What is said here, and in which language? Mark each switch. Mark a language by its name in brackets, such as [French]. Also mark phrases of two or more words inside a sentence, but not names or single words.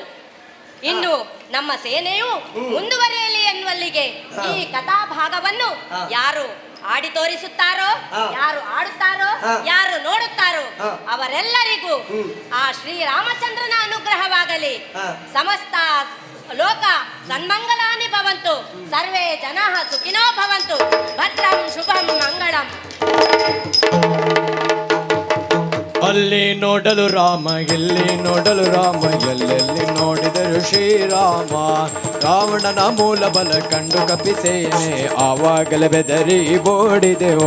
[Kannada] ಇನ್ನು ನಮ್ಮ ಸೇನೆಯು ಮುಂದುವರಿಯಲಿ ಎನ್ನುವಲ್ಲಿಗೆ ಈ ಕಥಾಭಾಗವನ್ನು ಯಾರು ಆಡಿ ತೋರಿಸುತ್ತಾರೋ, ಯಾರು ಆಡುತ್ತಾರೋ, ಯಾರು ನೋಡುತ್ತಾರೋ ಅವರೆಲ್ಲರಿಗೂ ಆ ಶ್ರೀರಾಮಚಂದ್ರನ ಅನುಗ್ರಹವಾಗಲಿ. [Sanskrit] ಸಮಸ್ತ ಲೋಕ ಸನ್ಮಂಗಲಾನಿ ಭವಂತು, ಸರ್ವೇ ಜನಃ ಸುಖಿನೋ ಭವಂತು, ಭದ್ರಂ ಶುಭಂ ಮಂಗಳಂ. [Kannada] ಅಲ್ಲಿ ನೋಡಲು ರಾಮ, ಇಲ್ಲಿ ನೋಡಲು ರಾಮ, ಎಲ್ಲೆಲ್ಲಿ ನೋಡಿದರು ಶ್ರೀರಾಮ. ರಾವಣನ ಮೂಲ ಬಲ ಕಂಡು ಕಪಿಸೇನೆ ಆವಾಗಲೇ ಬೆದರಿ ಓಡಿದೆವು.